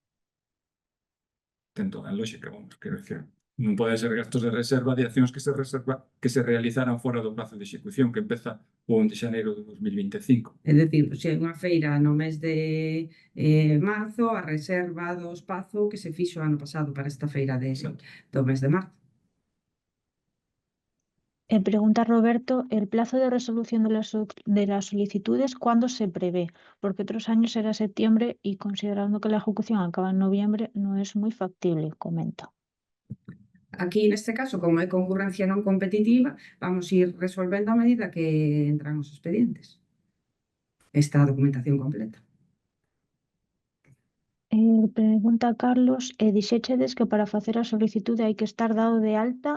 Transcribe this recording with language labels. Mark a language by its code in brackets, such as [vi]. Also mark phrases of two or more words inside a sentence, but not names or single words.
[gl] Ten toda a lógica, vamos, quero dicir. Non pode ser gastos de reserva de accións que se realizaran fora do prazo de execución que empeza o 1 de xaneiro de 2025. É dicir, se hai unha feira no mes de marzo, a reserva do espazo que se fixo ano pasado para esta feira do mes de marzo. [es] Pregunta Roberto, ¿el plazo de resolución de las solicitudes cuándo se prevé? Porque otros años era septiembre y considerando que la ejecución acaba en noviembre no es muy factible, comenta. [gl] Aquí, neste caso, como é concurrencia non competitiva, vamos ir resolvendo a medida que entran os expedientes. Esta documentación completa. Pregunta Carlos, dixéchedes que para facer a solicitude hai que estar dado de alta...